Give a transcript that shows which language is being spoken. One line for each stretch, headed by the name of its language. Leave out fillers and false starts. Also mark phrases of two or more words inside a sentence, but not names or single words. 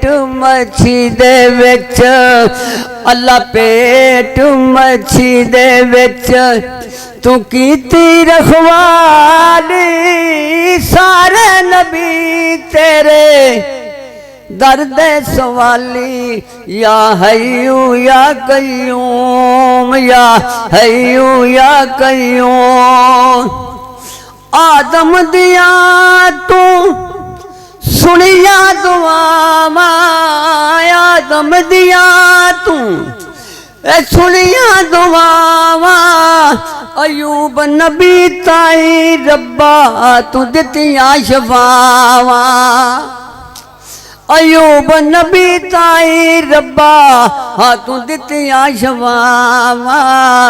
Punjabi: ਮੱਛੀ ਦੇ ਵਿਚ ਅੱਲਾਹ ਪੇਟ ਮੱਛੀ ਦੇ ਵਿਚ ਤੂੰ ਕੀਤੀ ਰਖਵਾਲੀ, ਸਾਰੇ ਨਬੀ ਤੇਰੇ ਦਰਦ ਸਵਾਲੀ,
Arabic: يا حي يا قيوم، يا حي يا قيوم.
Punjabi: ਆਦਮ ਦੀਆਂ ਤੂੰ ਸੁਣੀਆਂ ਦੁਆਵਾਂ, ਆਦਮ ਦੀਆਂ ਤੂੰ ਸੁਣੀਆਂ ਦੁਆਵਾਂ, ਅਯੂਬ ਨਬੀ ਤਾਈਂ ਰੱਬਾ ਤੂੰ ਦਿੱਤੀਆਂ ਸ਼ਫ਼ਾਵਾਂ, ਅਯੂਬ ਨਬੀ ਤਾਈਂ ਰੱਬਾ ਹਾਂ ਤੂੰ ਦਿੱਤੀਆਂ ਸ਼ਫ਼ਾਵਾਂ।